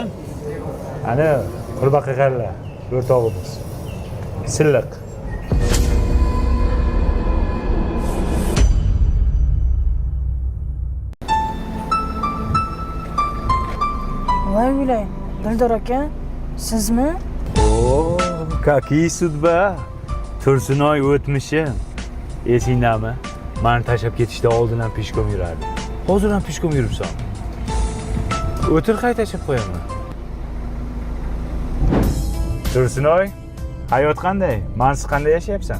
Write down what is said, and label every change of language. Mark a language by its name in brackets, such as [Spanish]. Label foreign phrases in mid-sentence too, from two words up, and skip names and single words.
[Uzbek] Ana qurbaqalarlar, o'rtog'imiz. Silliq. Voy o'lay, Dildor aka, sizmi? [Russian] Oo, какие судьба. [Uzbek] Tursunoy o'tmishim. Esingdami? Meni tashlab ketishda oldin ham peshkom yurardi. Hozir ham peshkom yuribsan. O'tir qayta tashlab qo'yaman. Tursunoy, hayot qanday? Mensiz qanday yashayapsan?